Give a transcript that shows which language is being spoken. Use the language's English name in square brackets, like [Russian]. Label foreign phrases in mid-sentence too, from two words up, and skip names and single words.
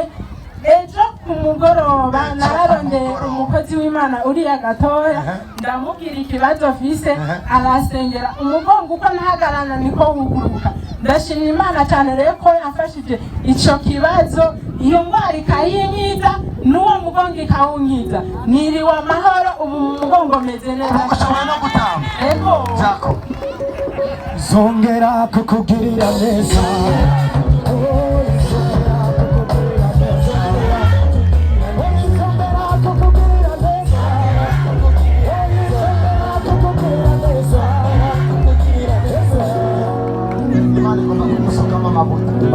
[Rundi] Ejo ku mugoroba nararondeye umukozi w'Imana uriya gatoya, ndamubwira ikibazo vise, arasengera umugongo uko ntahagarana niko wuguruka. Ndashima Imana cyane rero ko yafashije ico kibazo, iyo ngwara ikayinyiza n'uwo mugongo ikawunyiza. Niriwe amahoro, ubu mugongo meze neza. Ushobora no gutamba. Ego. Zako. Zongera kukugirira neza. Imana igomba kumusukamo amavuta.